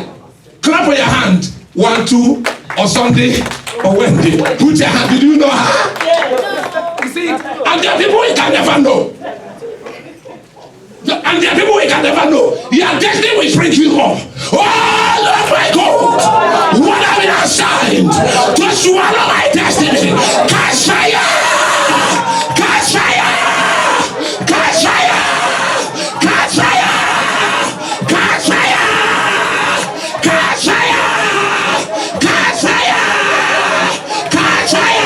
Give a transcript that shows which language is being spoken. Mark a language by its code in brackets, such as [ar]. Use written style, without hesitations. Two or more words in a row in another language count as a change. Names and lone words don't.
[en] Clap for your hand. 1, 2, or Sunday, or Wednesday. Put your hand. Did you know her? You see? And there are people you can never know. And there are people you can never know. Your destiny will bring you home. Oh, Lord my God. What have been assigned to swallow my destiny? Catch fire! Catch fire! Catch fire! Catch fire! Catch fire! Catch fire! Catch fire! Catch fire!